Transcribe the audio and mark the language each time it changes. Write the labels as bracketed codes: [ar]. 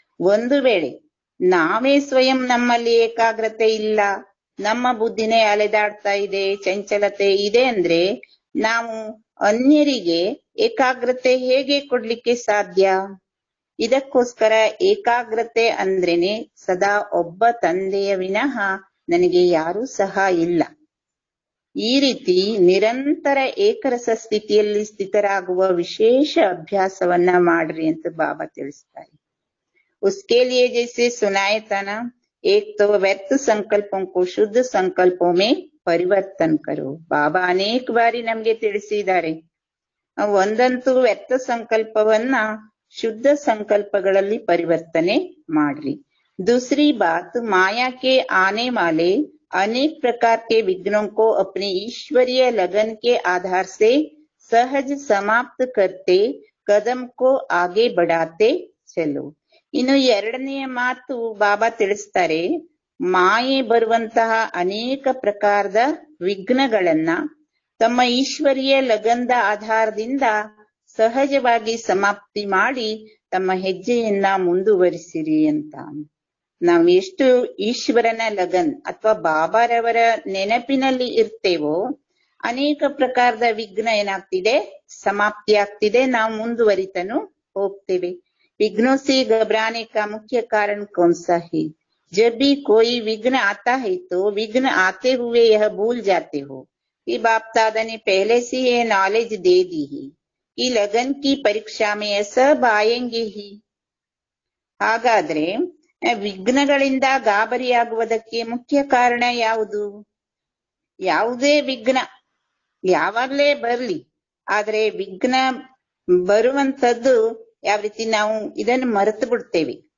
[kn] ಒಂದು ವೇಳೆ ನಾವೇ ಸ್ವಯಂ ನಮ್ಮಲ್ಲಿ ಏಕಾಗ್ರತೆ ಇಲ್ಲ, ನಮ್ಮ ಬುದ್ಧಿನೇ ಅಲೆದಾಡ್ತಾ ಇದೆ, ಚಂಚಲತೆ ಇದೆ ಅಂದ್ರೆ ನಾವು ಅನ್ಯರಿಗೆ ಏಕಾಗ್ರತೆ ಹೇಗೆ ಕೊಡ್ಲಿಕ್ಕೆ ಸಾಧ್ಯ? ಇದಕ್ಕೋಸ್ಕರ ಏಕಾಗ್ರತೆ ಅಂದ್ರೇನೆ ಸದಾ ಒಬ್ಬ ತಂದೆಯ ವಿನಃ ನನಗೆ ಯಾರೂ ಸಹ ಇಲ್ಲ. ಈ ರೀತಿ ನಿರಂತರ ಏಕರಸ ಸ್ಥಿತಿಯಲ್ಲಿ ಸ್ಥಿತರಾಗುವ ವಿಶೇಷ ಅಭ್ಯಾಸವನ್ನ ಮಾಡ್ರಿ ಅಂತ ಬಾಬಾ ತಿಳಿಸ್ತಾರೆ. [hi] उसके लिए जैसे सुनाए था ना, एक तो व्यर्थ संकल्पों को शुद्ध संकल्पों में ಪರಿವರ್ತನ್ ಕರೋ. [kn] ಬಾಬಾ ಅನೇಕ ಬಾರಿ ನಮ್ಗೆ ತಿಳಿಸಿದ್ದಾರೆ, ಒಂದಂತೂ ವ್ಯರ್ಥ ಸಂಕಲ್ಪವನ್ನ ಶುದ್ಧ ಸಂಕಲ್ಪಗಳಲ್ಲಿ ಪರಿವರ್ತನೆ ಮಾಡ್ರಿ. [hi] दूसरी बात, माया के आने वाले अनेक प्रकार के विघ्नों को अपने ईश्वरीय लगन के आधार से सहज समाप्त करते कदम को आगे बढ़ाते चलो. [kn] ಇನ್ನು ಎರಡನೆಯ ಮಾತು ಬಾಬಾ ತಿಳಿಸ್ತಾರೆ, ಮಾಯೆ ಬರುವಂತಹ ಅನೇಕ ಪ್ರಕಾರದ ವಿಘ್ನಗಳನ್ನ ತಮ್ಮ ಈಶ್ವರೀಯ ಲಗಂದ ಆಧಾರದಿಂದ ಸಹಜವಾಗಿ ಸಮಾಪ್ತಿ ಮಾಡಿ ತಮ್ಮ ಹೆಜ್ಜೆಯನ್ನ ಮುಂದುವರಿಸಿರಿ ಅಂತ. ನಾವು ಎಷ್ಟು ಈಶ್ವರನ ಲಗನ್ ಅಥವಾ ಬಾಬಾರವರ ನೆನಪಿನಲ್ಲಿ ಇರ್ತೇವೋ ಅನೇಕ ಪ್ರಕಾರದ ವಿಘ್ನ ಏನಾಗ್ತಿದೆ, ಸಮಾಪ್ತಿ ಆಗ್ತಿದೆ, ನಾವು ಮುಂದುವರಿತನು ಹೋಗ್ತೇವೆ. [hi] विघ्नों से घबराने का मुख्य कारण कौन सा है? जब भी कोई विघ्न आता है तो विघ्न आते हुए यह भूल जाते हो कि बाप दादा ने पहले से ये नॉलेज दे दी है कि लगन की परीक्षा में यह सब आएंगे ही. [kn] ಹಾಗಾದ್ರೆ ವಿಘ್ನಗಳಿಂದ ಗಾಬರಿಯಾಗುವುದಕ್ಕೆ ಮುಖ್ಯ ಕಾರಣ ಯಾವುದು? ಯಾವುದೇ ವಿಘ್ನ ಯಾವಾಗ್ಲೇ ಬರ್ಲಿ, ಆದ್ರೆ ವಿಘ್ನ ಬರುವಂತದ್ದು ಯಾವ ರೀತಿ ನಾವು ಇದನ್ನು ಮರೆತು ಬಿಡ್ತೇವೆ.